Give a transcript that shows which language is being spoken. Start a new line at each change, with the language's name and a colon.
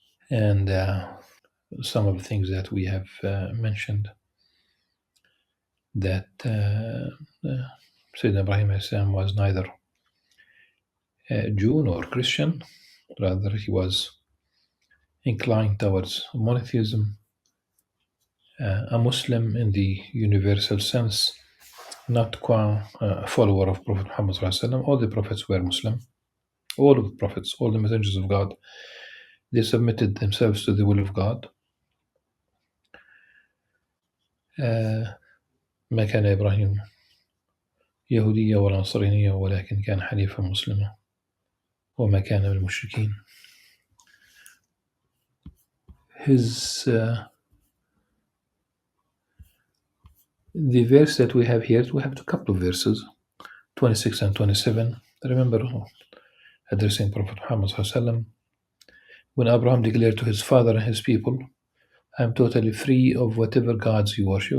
English: And some of the things that we have mentioned, that Sayyidina Ibrahim alayhi salam was neither Jew nor Christian, rather he was inclined towards monotheism, a Muslim in the universal sense, not a follower of Prophet Muhammad sallallahu alaihi wasallam. All the prophets were Muslim. All of the prophets, all the messengers of God, they submitted themselves to the will of God.
Arabic: ما كان إبراهيم يهوديا ولا نصرانيا ولكن كان حنيفا مسلما وما كان من المشركين.
English: His the verse that we have here, we have a couple of verses, 26 and 27. Remember addressing Prophet Muhammad sallallahu alaihi wasallam, when Abraham declared to his father and his people, I am totally free of whatever gods you worship.